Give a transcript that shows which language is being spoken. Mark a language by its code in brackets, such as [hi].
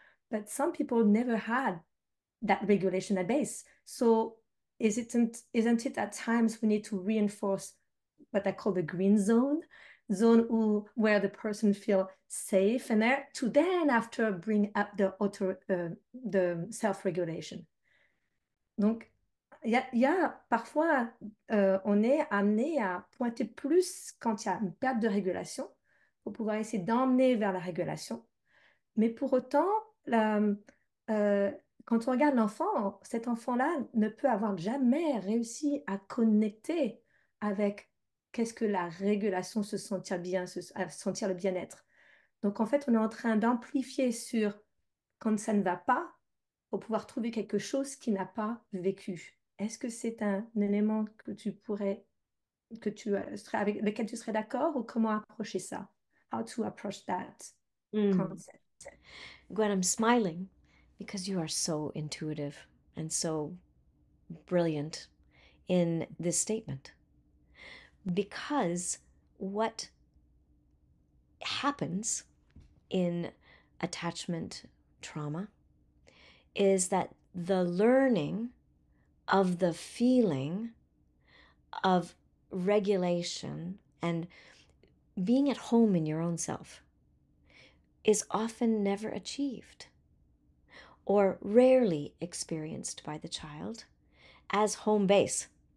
[en] But some people never had that regulation at base. So isn't it at times we need to reinforce what I call the green zone where the person feel safe, and there to then after bring up the self-regulation. [fr] Donc il y a parfois on est amené à pointer plus quand il y a une perte de régulation pour pouvoir essayer d'emmener vers la régulation. Mais pour autant, euh, quand on regarde l'enfant, cet enfant-là ne peut avoir jamais réussi à connecter avec qu'est-ce que la régulation, se sentir bien, sentir le bien-être. Donc en fait, on est en train d'amplifier sur quand ça ne va pas pour pouvoir trouver quelque chose qui n'a pas vécu. Est-ce que c'est un élément que tu pourrais, que tu serais avec lequel tu serais d'accord, ou comment approcher ça? [en] How to approach that concept? Gwen, I'm smiling because you are so intuitive and so brilliant in this statement. Because what happens in attachment trauma is that the learning of the feeling of regulation and being at home in your own self is often never achieved or rarely experienced by the child as home base.